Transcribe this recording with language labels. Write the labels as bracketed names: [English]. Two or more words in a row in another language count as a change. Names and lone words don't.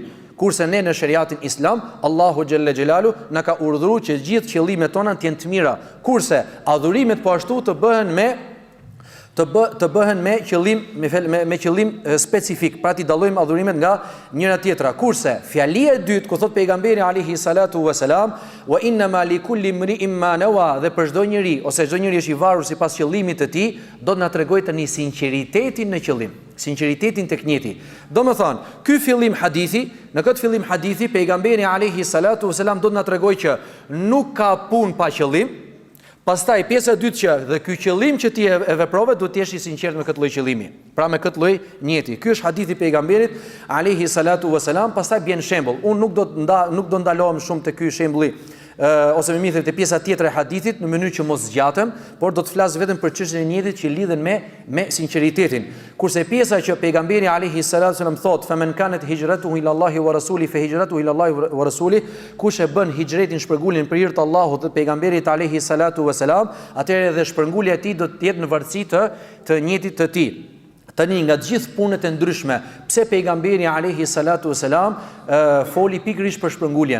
[Albanian] Kurse ne në shariatin islam, Allahu [Arabic] جل جلاله [Albanian] na ka urdhëruar që gjithë qëllimet tona të jenë të mira. Kurse adhurimet po ashtu të bëhen me qëllim me qëllim specifik, pra ti dallojmë adhurimet nga njëra tjetra. Kurse fjalia e dytë ku thot pejgamberi [Arabic] عليه الصلاة والسلام, وإنما لكل امرئ ما نوى, [Albanian] dhe për çdo njeri ose çdo njeri është i varur sipas qëllimit të tij, do të na tregojë tani sinqeritetin në qëllim, sinqeritetin tek njëti. Domethënë, ky fillim hadithi, në këtë fillim hadithi pejgamberi [Arabic] عليه الصلاة والسلام [Albanian] do të na tregojë që nuk ka punë pa qëllim. Pastaj pjesa e dytë që dhe ky qëllim që ti e veprove duhet të jesh i sinqert me këtë lloj qëllimi. Pra me këtë lloj njeti. Ky është hadithi i pejgamberit [Arabic] عليه الصلاة والسلام. [Albanian] Pastaj bën shembull. Unë nuk do ndalohem shumë te ky shembulli ose më mirë te pjesa tjetër e hadithit në mënyrë që mos zgjatem, por do të flas vetëm për çështjen e njetit që lidhen me sinqeritetin. Kurse pjesa që pejgamberi [Arabic] عليه الصلاة والسلام [Albanian] thot, [Arabic] "فمن كانت هجرته إلى الله ورسوله فهجرته إلى الله ورسوله", [Albanian] kush e bën hijretin, shpërnguljen për hir të Allahut dhe pejgamberit [Arabic] عليه الصلاة والسلام, [Albanian] atëherë edhe shpërngulja e tij do të jetë në varësi të njetit të tij. Tani nga të gjithë punët e ndryshme, pse pejgamberi [Arabic] عليه الصلاة والسلام [Albanian] foli pikërisht për shpërnguljen?